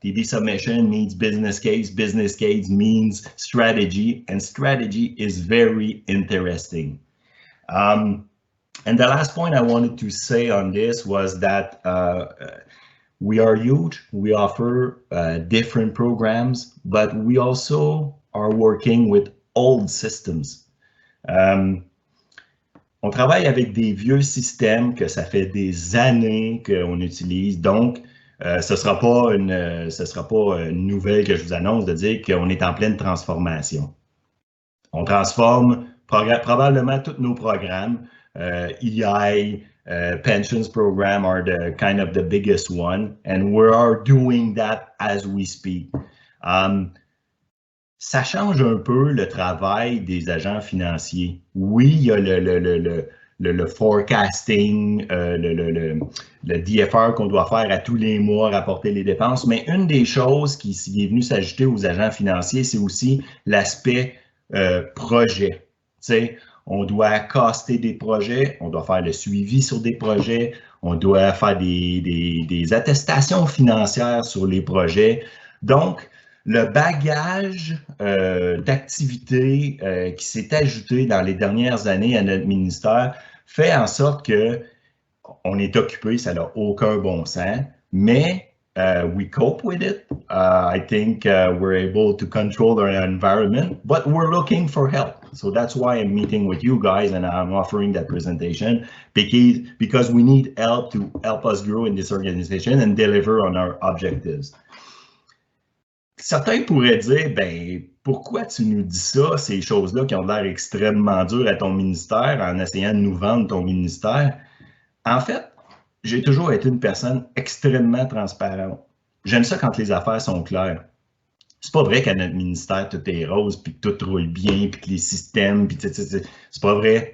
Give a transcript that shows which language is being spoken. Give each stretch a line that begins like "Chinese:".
English: TB submission means business case means strategy, and strategy is very interesting. And the last point I wanted to say on this was that we are huge, we offer different programs, but we also are working with old systems.
French: On travaille avec des vieux systèmes que ça fait des années qu'on utilise, donc ce sera pas une nouvelle que je vous annonce de dire qu'on est en pleine transformation. On transforme probablement tous nos programmes.
English: EI, pensions program are the kind of the biggest one, and we are doing that as we speak.
French: Ça change un peu le travail des agents financiers. Oui, il y a le forecasting, le DFR qu'on doit faire à tous les mois, rapporter les dépenses, mais une des choses qui est venue s'ajouter aux agents financiers, c'est aussi l'aspect projet. Tu sais, on doit caster des projets, on doit faire le suivi sur des projets, on doit faire des attestations financières sur les projets. Donc, le bagage d'activités qui s'est ajouté dans les dernières années à notre ministère fait en sorte que on est occupé, ça n'a aucun bon sens, mais
English: we cope with it. I think we're able to control our environment, but we're looking for help. So that's why I'm meeting with you guys and I'm offering that presentation because we need help to help us grow in this organization and deliver on our objectives.
French: Certains pourraient dire, ben, pourquoi tu nous dis ça, ces choses-là qui ont l'air extrêmement dures à ton ministère en essayant de nous vendre ton ministère? En fait, j'ai toujours été une personne extrêmement transparente. J'aime ça quand les affaires sont claires. C'est pas vrai qu'à notre ministère, tout est rose, puis que tout roule bien, puis que les systèmes, puis c'est pas vrai.